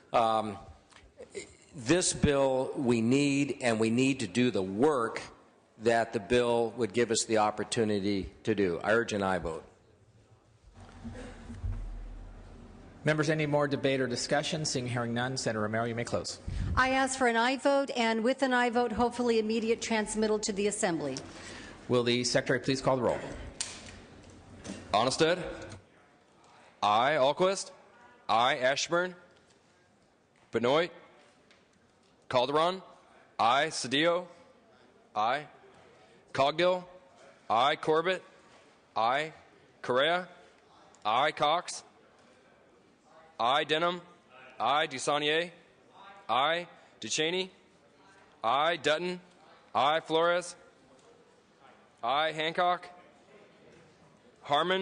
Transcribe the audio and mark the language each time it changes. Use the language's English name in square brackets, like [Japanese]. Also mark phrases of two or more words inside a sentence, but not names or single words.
[English] This bill we need, and we need to do the work that the bill would give us the opportunity to do. I urge an aye vote. Members, any more debate or discussion? Seeing hearing none, Senator Romero, you may close. I ask for an aye vote, and with an aye vote, hopefully immediate transmittal to the Assembly. Will the Secretary please call the roll? Onnested. Aye. Alquist. Aye. Ashburn. Benoit. Calderon. Aye. Cedillo. Aye. Cogdill. I. Corbett. I. Correa. I. Cox. I. Denham. I. Dusanier. I. DeCheney. I. Dutton. I. Flores. I. Hancock. Harmon.